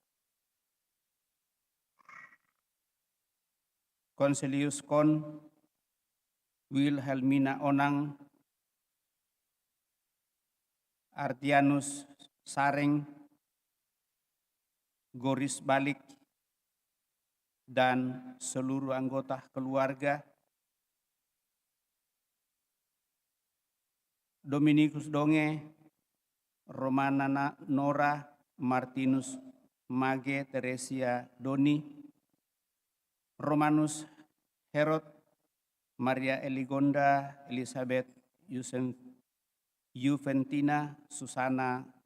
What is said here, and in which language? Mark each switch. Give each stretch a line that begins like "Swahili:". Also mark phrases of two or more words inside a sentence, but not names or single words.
Indonesian: Consilius Kon, Wilhelmina Onang, Artianus Sareng, Goris Balik, dan seluruh anggota keluarga. Dominikus Donge, Romana Nora, Martinus Mage, Teresia Doni, Romanus Herod, Maria Eligonda, Elizabeth Juventina, Susana,